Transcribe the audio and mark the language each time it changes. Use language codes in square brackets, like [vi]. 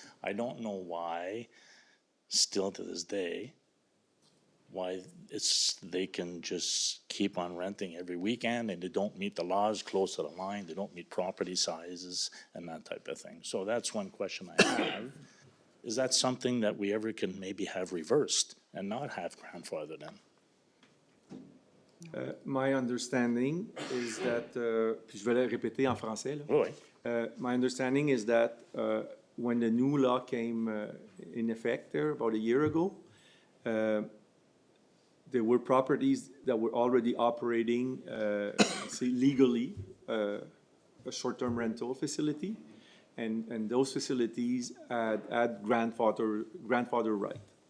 [en] I don't know why, still to this day, why they can just keep on renting every weekend and they don't meet the laws close to the line, they don't meet property sizes and that type of thing. So that's one question I have. Is that something that we ever can maybe have reversed and not have grandfathered in? My understanding is that, [fr] puis je vais le répéter en français, là. Oui. [en] My understanding is that when the new law came in effect there about a year ago, there were properties that were already operating, say legally, a short-term rental facility, and those facilities had grandfather right.